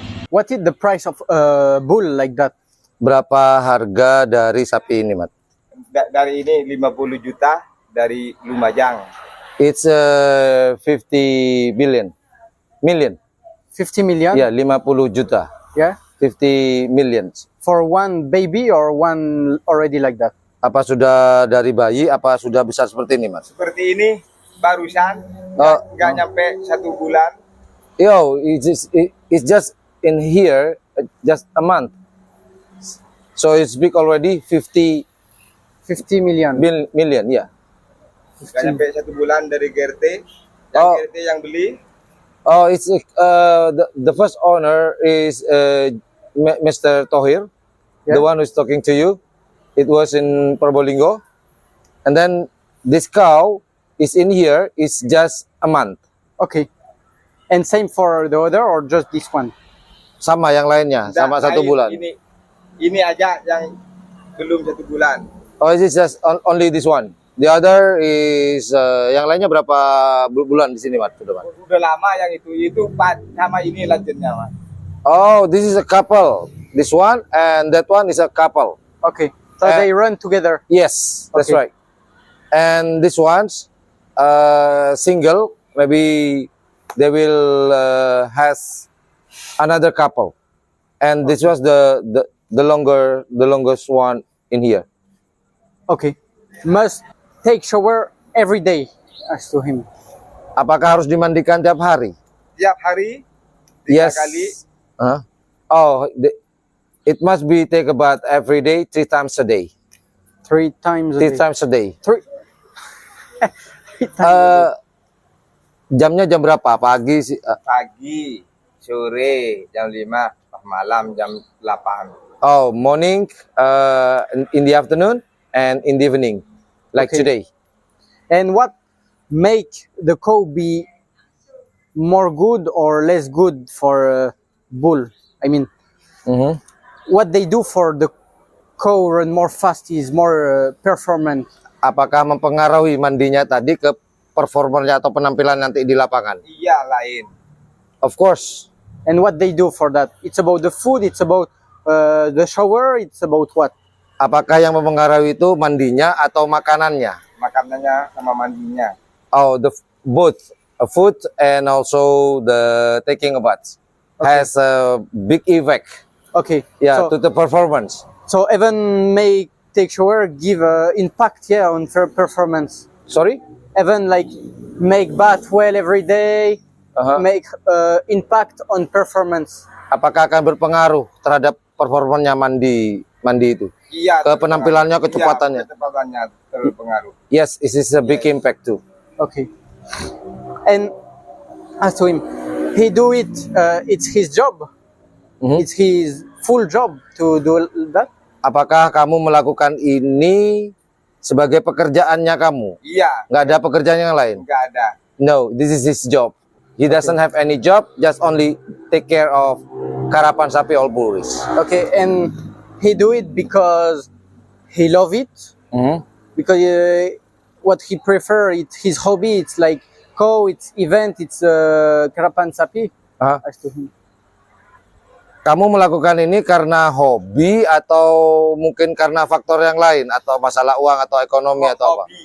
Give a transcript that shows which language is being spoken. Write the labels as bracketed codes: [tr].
[en] What is the price of a bull like that? [id] Berapa harga dari sapi ini, Mat? Dari ini 50 juta dari Lumajang. [en] It's 50 million. 50 million? [id] Ya, 50 juta. [en] Yeah. 50 millions. For one baby or one already like that? [id] Apa sudah dari bayi, apa sudah besar seperti ini, Mas? Seperti ini barusan, nggak nyampe 1 bulan. [en] Yo, it's just in here, just a month. So it's big already, 50 50 million. Yeah. [id] Nggak nyampe 1 bulan dari GRT. Oh. GRT yang beli. [en] Oh, it's the first owner is Mr. Tohir, Yeah. the one who's talking to you. It was in Probolinggo, and then this cow is in here. It's just a month. Okay. And same for the other or just this one? Sama yang lainnya, sama 1 bulan. Ini aja yang belum 1 bulan. Oh, is it just only this one? The other is [id] yang lainnya berapa bulan di sini, Mat? Udah lama yang itu sama ini lanjutnya, Mas. [en] Oh, this is a couple. This one and that one is a couple. Okay. So they run together. Yes, that's Okay. right. And this one's single. Maybe they will has another couple. And this was the longest one in here. Okay. Must take shower every day as to him. [id] Apakah harus dimandikan tiap hari? Tiap hari 3 kali. Huh? [en] Oh, it must be take a bath every day, 3 times a day. 3 times a 3 day. times a day. 3 times a day. [id] Jamnya jam berapa? Pagi sih. Pagi, sore, jam 5, malam jam 8. [en] Oh, morning, in the afternoon, and in the evening, like Okay. today. And what make the cow be more good or less good for a bull? I mean, Mhm. what they do for the cow run more fast is more performant. [id] Apakah mempengaruhi mandinya tadi ke performernya atau penampilan nanti di lapangan? Iya, lain. [en] Of course. And what they do for that? It's about the food, it's about the shower, it's about what? [id] Apakah yang mempengaruhi itu mandinya atau makanannya? Makanannya sama mandinya. [en] Oh, both food and also the taking a bath has a big effect. Okay. Yeah, So, to the performance. so even make take shower give impact, yeah, on performance. Sorry? Even like make bath well every day, make impact on performance. [id] Apakah akan berpengaruh terhadap performanya mandi itu? Iya. Ke penampilannya, kecepatannya. Iya, kecepatannya terpengaruh. [en] Yes, it is a big impact too. Okay. And as to him, he do it. It's his job. It's his full job to do that. [id] Apakah kamu melakukan ini sebagai pekerjaannya kamu? Iya. Nggak ada pekerjaan yang lain? Nggak ada. [en] No, this is his job. He doesn't have any job, just only take care of Karapan Sapi All Bulls. Okay, and he do it because he love it. Because what he prefer, it's his hobby. It's like it's event, it's Karapan Sapi. As to him. [id] Kamu melakukan ini karena hobi atau mungkin karena faktor yang lain atau masalah uang atau ekonomi atau apa?